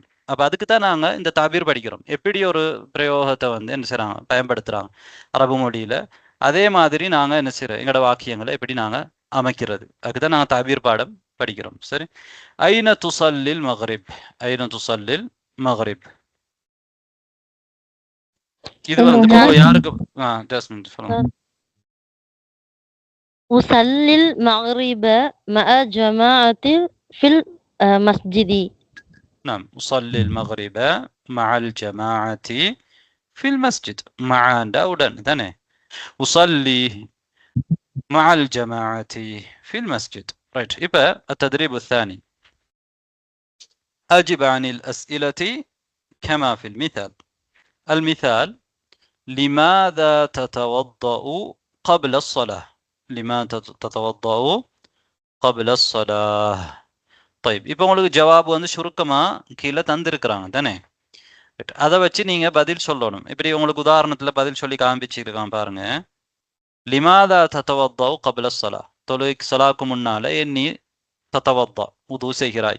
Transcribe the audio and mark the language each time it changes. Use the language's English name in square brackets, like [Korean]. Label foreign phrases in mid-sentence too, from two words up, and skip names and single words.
[Tamil] அப்ப அதுக்கு தான் நாங்க இந்த தாபீர் படிக்கிறோம். எப்படி ஒரு பிரயோகத்தை வந்து என்ன செய்யறாங்க, பயன்படுத்துறாங்க அரபு மொழியில, அதே மாதிரி நாங்க என்ன செய்யறோம், எங்களோட வாக்கியங்களை எப்படி நாங்க அமைக்கிறது, அதுக்குதான் நாங்க தாபீர் பாடம் படிக்கிறோம். சரி. [Arabic] أين تصلي المغرب، أين تصلي المغرب. [Tamil] இது வந்து யாருக்கு? ஜாஸ்மின் சொல்லுங்க. [Arabic] أصلي المغرب مع جماعة في المسجد. نعم، أصلي المغرب مع الجماعة في المسجد. مع داودن ثاني أصلي مع الجماعة في المسجد. right. يبقى التدريب الثاني، أجب عن الأسئلة كما في المثال. المثال: لماذا تتوضأ قبل الصلاة؟ لماذا تتوضأ قبل الصلاة؟ طيب. [Tamil] இப்போ உங்களுக்கு ஜவாப் வந்து சுருக்கமா கீழே தந்திருக்கிறாங்க தானே, அதை வச்சு நீங்க பதில் சொல்லணும். இப்படி உங்களுக்கு உதாரணத்துல பதில் சொல்லி காண்பிச்சிருக்கான் பாருங்க. [Arabic] لماذا تتوضأ قبل الصلاة, [Tamil] தொழுகைக்கு ஸலாக்கு முன்னால எண்ணி தத்தவத்தா உது செய்கிறாய்.